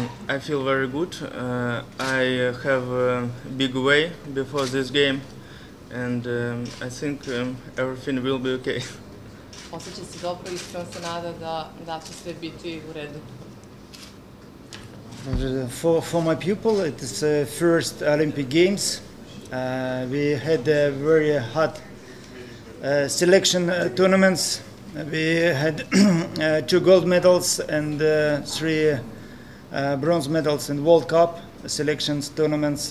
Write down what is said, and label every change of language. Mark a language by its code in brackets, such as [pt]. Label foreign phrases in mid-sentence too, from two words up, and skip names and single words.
[en] I feel very good. I have a big way before this game, and I think everything will be okay. [bs] Osjeća se dobro i iskreno se nada da će sve biti u redu. [en] For my pupil, it is first Olympic Games. We had very hot selection tournaments. We had 2 gold medals and 3 bronze medals in World Cup selections tournaments.